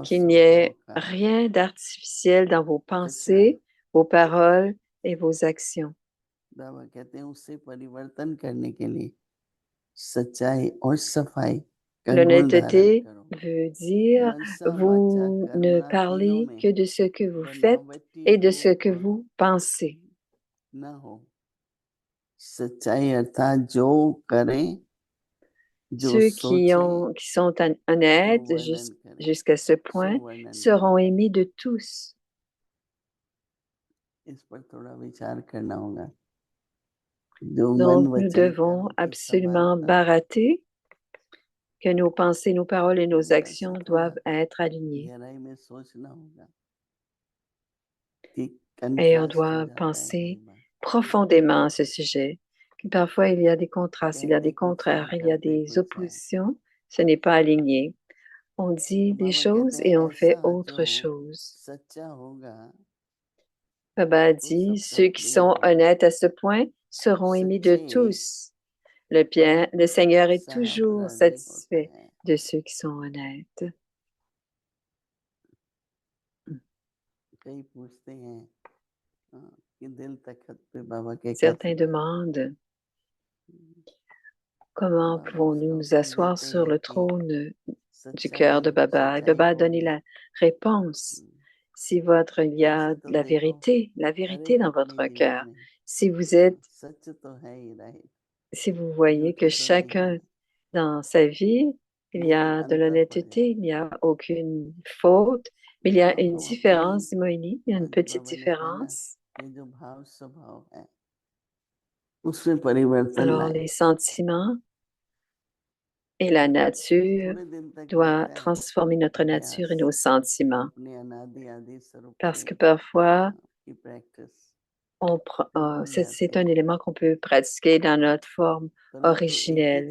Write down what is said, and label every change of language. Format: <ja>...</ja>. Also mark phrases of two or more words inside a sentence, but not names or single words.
<fr>Qu'il n'y</fr> <hi>स्वभाव</hi> <fr>ait</fr> <hi>का</hi> <fr>rien d'artificiel dans vos</fr> <hi>कचरा,</hi> <fr>pensées, vos paroles et vos actions.</fr> <hi>बाबा कहते हैं उससे परिवर्तन करने के लिए सच्चाई और सफाई का गुण धारण</hi> <fr>L'honnêteté</fr> <hi>करो।</hi> <fr>veut dire</fr> <hi>मनसा वाचा</hi> <fr>vous ne</fr> <hi>कर्मणा तीनों</hi> <fr>parlez</fr> <hi>में</hi> <fr>que de ce que vous faites</fr> <hi>बनावटी</hi> <fr>et de ce</fr> <hi>रूप</hi> <fr>que vous pensez.</fr> <hi>न हो। सच्चाई अर्थात जो करें, जो</hi> <fr>Ceux</fr> <hi>सोचें,</hi> <fr>qui sont</fr> <hi>जो</hi> <fr>honnêtes</fr> <hi>वर्णन करें,</hi> <fr>jusqu'à ce</fr> <hi>सो</hi> <fr>point</fr> <hi>वर्णन करें।</hi> <fr>seront aimés de tous.</fr> <hi>इस पर थोड़ा विचार करना होगा। जो मन</hi> <fr>Donc, nous</fr> <hi>वचन</hi> <fr>devons</fr> <hi>कर्म की</hi> <fr>absolument</fr> <hi>समानता</hi> <fr>barater que nos pensées, nos paroles et nos</fr> <hi>मतलब ऐसे</hi> <fr>actions</fr> <hi>थोड़ा</hi> <fr>doivent être alignées.</fr> <hi>गहराई में सोचना होगा कि</hi> <fr>Et on</fr> <hi>कंट्रास्ट हो</hi> <fr>doit</fr> <hi>जाता है कई</hi> <fr>penser</fr> <hi>बार।</hi> <fr>profondément à ce sujet. Que parfois, il y a des contrastes, il y a</fr> <hi>कहते</hi> <fr>des</fr> <hi>कुछ है,</hi> <fr>contraires, il y a</fr> <hi>करते</hi> <fr>des</fr> <hi>कुछ है।</hi> <fr>oppositions. Ce n'est pas aligné. On dit</fr> <hi>तो</hi> <fr>des</fr> <hi>बाबा कहते</hi> <fr>choses</fr> <hi>हैं</hi> <fr>et on fait</fr> <hi>ऐसा जो</hi> <fr>autre chose.</fr> <hi>सच्चा होगा</hi> <fr>Baba a</fr> <hi>वो</hi> <fr>dit,</fr> <hi>सबका</hi> <fr>ceux qui</fr> <hi>प्रिय</hi> <fr>sont</fr> <hi>होगा।</hi> <fr>honnêtes à ce point seront aimés de</fr> <hi>सच्चे</hi> <fr>tous.</fr> <hi>पर</hi> <fr>Le Seigneur est</fr> <hi>साहब</hi> <fr>toujours</fr> <hi>राजी होता</hi> <fr>satisfait</fr> <hi>है।</hi> <fr>de ceux qui sont honnêtes.</fr> <hi>कई पूछते हैं कि दिल तखत पे बाबा के कैसे</hi> <fr>Certains</fr> <hi>बैठे।</hi> <fr>demandent comment</fr> <hi>बाबा उसका</hi> <fr>pouvons-nous nous</fr> <hi>उत्तर</hi> <fr>asseoir</fr> <hi>देते</hi> <fr>sur</fr> <hi>हैं</hi> <fr>le</fr> <hi>कि</hi> <fr>trône du cœur</fr> <hi>सच्चाई</hi> <fr>de Baba. Et</fr> <hi>सच्चाई</hi> <fr>Baba a donné</fr> <hi>होगी।</hi> <fr>la réponse. Si il y a</fr> <hi>ऐसे</hi> <fr>de</fr> <hi>तो देखो</hi> <fr>la</fr> <hi>हर</hi> <fr>vérité</fr> <hi>एक</hi> <fr>dans</fr> <hi>अपने</hi> <fr>votre</fr> <hi>जीवन</hi> <fr>cœur,</fr> <hi>में</hi> <fr>si vous êtes,</fr> <hi>सच तो है ही, राइट,</hi> <fr>si vous voyez que</fr> <hi>झूठा तो नहीं है,</hi> <fr>chacun dans sa vie, il y</fr> <hi>नहीं तो</hi> <fr>a de</fr> <hi>अंतर पड़</hi> <fr>l'honnêteté, il</fr> <hi>जाता</hi> <fr>n'y a aucune faute, mais il y</fr> <hi>है।</hi> <fr>a</fr> <hi>तो</hi> <fr>une</fr> <hi>हम अपनी,</hi> <fr>différence, Moïni, il y a une</fr> <hi>आज</hi> <fr>petite</fr> <hi>बाबा ने कहा ना</hi> <fr>différence. Alors, les sentiments et la nature doivent transformer notre nature et nos sentiments. Parce que parfois, c'est un élément qu'on peut pratiquer dans notre forme originelle.</fr>